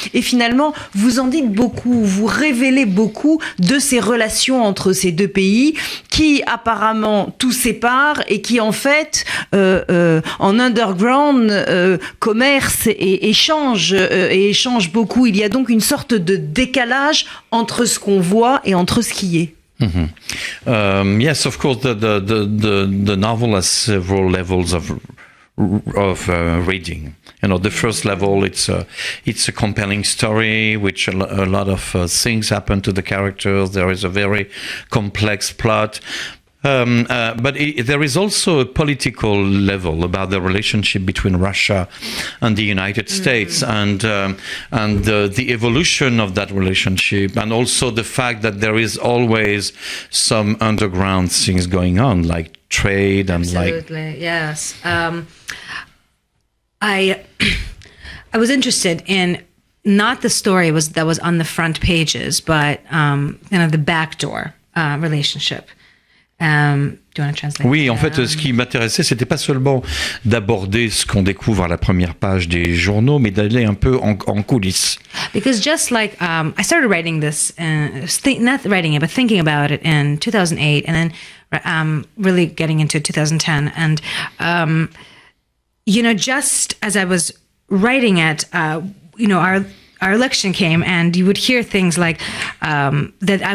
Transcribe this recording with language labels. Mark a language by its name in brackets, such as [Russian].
[French] Et finalement, vous en dites beaucoup, vous révélez beaucoup de ces relations entre ces deux pays qui apparemment tout séparent et qui en fait en underground commercent et échangent beaucoup. Il y a donc une sorte de décalage entre ce qu'on voit et entre ce qui est. Mm-hmm. [English] Yes, of course, the novel has several levels of reading. You know, the first level, it's a compelling story, which a lot of things happen to the characters. There is a very complex plot. But there is also a political level about the relationship between Russia and the United States, and the evolution of that relationship, and also the fact that there is always some underground things going on, like trade and Absolutely, yes. I was interested in not the story that was on the front pages, but the backdoor relationship. Do you want to translate? [French] Oui, en fait, ce qui m'intéressait, c'était pas seulement d'aborder ce qu'on découvre à la première page des journaux, mais d'aller un peu en coulisses. [English] Because just like I started writing this, not writing it, but thinking about it in 2008, and then really getting into 2010, and just as I was writing it, our election came, and you would hear things like that.